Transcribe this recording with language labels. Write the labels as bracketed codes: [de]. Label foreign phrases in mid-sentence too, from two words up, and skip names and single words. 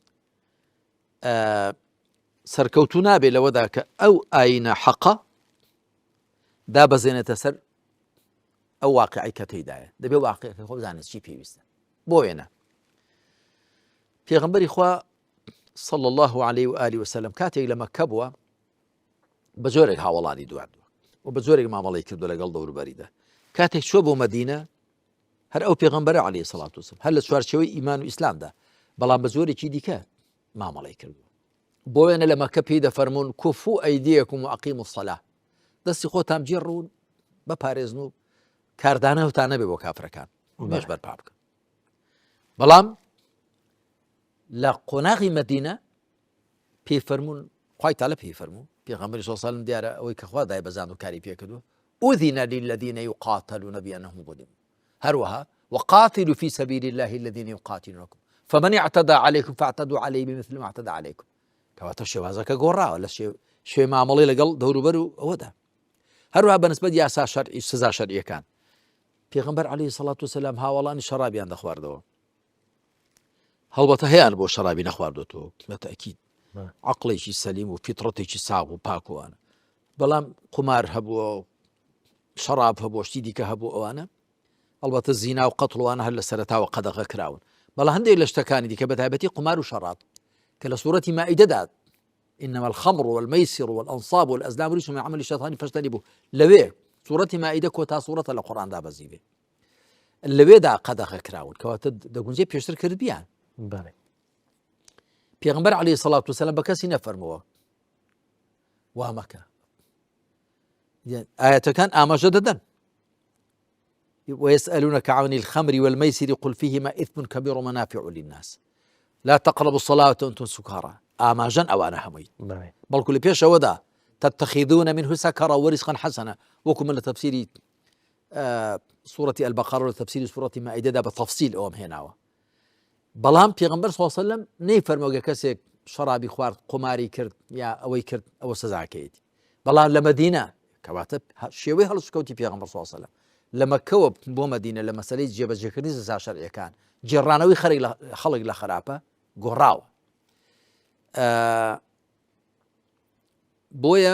[ckb] سەرکەوتوو نابێ لەوەدا کە ئەو ئاینە حەقە دابەزێنێتە سەر ئەو واقعی کە تێیدایە دەبێ واقعەکەی خۆ بزانێت چی پێویستە بۆ وێنە پێغەمبەری خوا [ar] صلى الله عليه وآله وسلم [ckb] کاتێک لە مەککە بووە بە جۆرێک هاوڵانی دواردووە و بە جۆرێک مامەڵەی کردو لەگەڵ دەوروبەریدا کاتێک چوە بۆ مەدینە هەر ئەو پێغەمبەرە [ar] عەلەیهی سەڵات وسەلام [ckb] هەر لە چوارچێوەی ئیمان و ئیسلامدا بەڵام بە جۆرێکی دیکە مامەڵەی کردووە بۆ وێنە لە مەککە پێی دەفەرموون [ar] کوفو ئەیدیەکم و ئەقیموا الصەلاة [ckb] دەستی خۆتان جێڕون بەپارێزن و کاردانەوتان نەبێ بۆ کافرەکان مێش بەرپا بکەن بەڵام لە قۆناغی مەدینە پێی فەرموون خوای تاالە پێی فەرموو پێغەمبەری [ar] صلی الله علیه و سلم [ckb] دیارە ئەوەی کە خوا دای بەزاند و کاری پێ کردووە [ar] ئوذین للذین یقاتلون بأنهم ظلموا هەروەها وقاتلوا في سبيل الله الذين يقاتلونكم فمن اعتدى عليكم فاعتدوا عليه بمثل ما اعتدى عليكم [ckb] کەواتە شێوازەکە گۆڕاوە لە شوێ مامەڵەی لەگەڵ دەوروبەر و ئەوەدا هەروەها بەنسبەت یاسا شەرعی سزا شەرعیەکان پێغەمبەر [ar] عەلەیهی سەڵات وسەلام [ckb] هاوڵانی شەرابیان دەخواردەوە هەڵبەتە هەیان بۆ شەرابی نەخواردوێتەوە بە تەئکید عەقڵێکی سەلیم و فیتڕەتێکی ساغ و پاکوانە بەڵام قومار هەبووە و شەراب هەبووە شتی دیکە هەبوو ئەوانە هەڵبەتە زینا و قەتڵوانە هەر لە سەرەتاوە قەدەغە کراون بەڵام هەندێک لە شتەکانی دیکە بەتایبەتی قومار و شەراب کە لە سوورەتی مائیدەدا [ar] إنما الخمر والميسر والأنصاب والأزلام رجس من عمل الشيطان فاجتنبوه [ckb] لوێ سوورەتی مائیدە کۆتا سوورەتە لە قورئاندا بەزیبێ لەوێدا قەدەغە کراون کەواتە دەگونجێ پێشتر کردبیان [ar] پێغەمبەر عەلەیهی سەڵات وسەلام [ckb] بە کەسی نەفەرمووە وا مەکە ئاەتەکان ئاماژە دەدەن [ar] ويسألونك عن الخمر والميسر قل فيهما إثم كبير ومنافع للناس لا تقربوا الصلاة وأنتم سكارى [ckb] ئاماژەن ئەوانە هەمووی بەڵکو لە پێشەوەدا [ar] تتخذون منه سكرا ورزقا حسنا [ckb] وەکو من لە تەفسیری سوورەتی البەقەرە و لە تەفسیری سوورەتی مائیدەدا بە تەفسیل ئەوەم هێناوە بەڵام پێغەمبەر [ar] صلی الله علیه و سلم [ckb] نەیفەرمووە کەسێک شەرابی خوارد قوماری کرد یا ئەوەی کرد ئەوە سزاکەیەتی بەڵام لە مەدینە کەواتە شێوەی هەڵسوکەوتی پێغەمبەر [ar] صلی الله علیه و سلم [ckb] لە مەککەوە بۆ مەدینە لە مەسەلەی جێبەجێکردنی سزا شەرعیەکان جێڕانەوەی خەڵک لە خراپە گۆڕاوە بۆیە